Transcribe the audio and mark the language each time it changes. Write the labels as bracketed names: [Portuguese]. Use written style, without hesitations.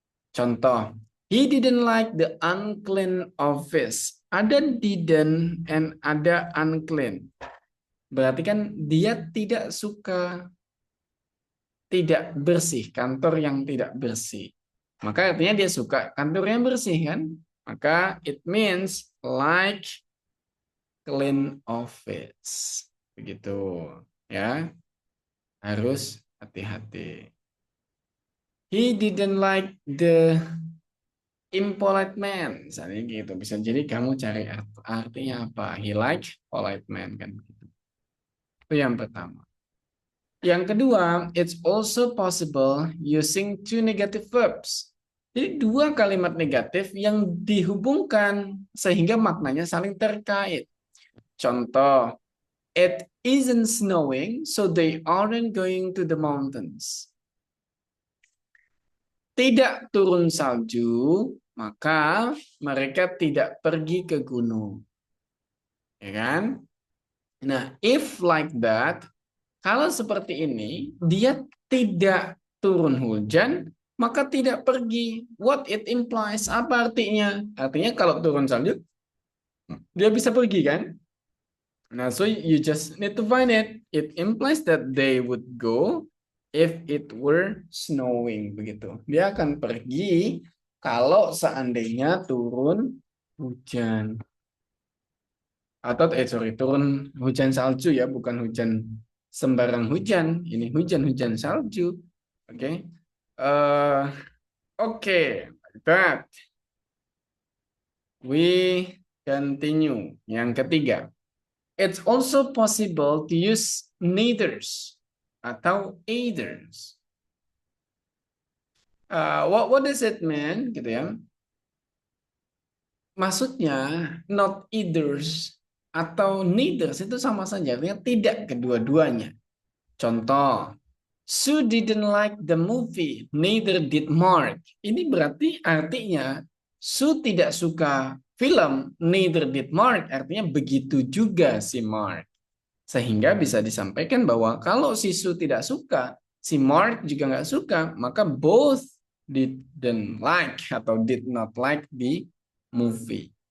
[English] Contoh, he didn't like the unclean office. [Indonesian] Ada didn't and ada unclean. Berarti kan dia tidak suka tidak bersih, kantor yang tidak bersih. Maka artinya dia suka kantornya bersih kan? [English] Maka it means like clean office. [Indonesian] Begitu ya. Harus hati-hati. [English] He didn't like the impolite man. [Indonesian] Misalnya gitu. Bisa jadi kamu cari artinya apa. [English] He like polite man kan. [Indonesian] Itu yang pertama. Yang kedua, [English] it's also possible using two negative verbs. [Indonesian] Jadi dua kalimat negatif yang dihubungkan sehingga maknanya saling terkait. [English] Contoh, it isn't snowing, so they aren't going to the mountains. [Indonesian] Tidak turun salju, maka mereka tidak pergi ke gunung. Ya kan? Nah, [English] if like that, [Indonesian] kalau seperti ini, dia tidak turun hujan, maka tidak pergi. [English] What it implies? [Indonesian] Apa artinya? Artinya kalau turun salju, dia bisa pergi kan? [English] Nah, so you just need to find it. It implies that they would go if it were snowing. [Indonesian] Begitu. Dia akan pergi kalau seandainya turun hujan. Atau turun hujan salju ya, bukan hujan sembarang hujan. Ini hujan-hujan salju. Oke. Okay? [English] Oke, that we continue. [Indonesian] Yang ketiga, [English] it's also possible to use neithers atau eithers. What does it mean? [Indonesian] Gitu ya. Maksudnya not eithers atau neithers itu sama saja, artinya tidak kedua-duanya. [English] Contoh, Sue didn't like the movie, neither did Mark. [Indonesian] Ini berarti artinya Sue tidak suka film, [English] neither did Mark. [Indonesian] Artinya begitu juga si Mark. Sehingga bisa disampaikan bahwa kalau si Sue tidak suka, si Mark juga nggak suka, maka [English] both didn't like [Indonesian] atau [English] did not like the movie.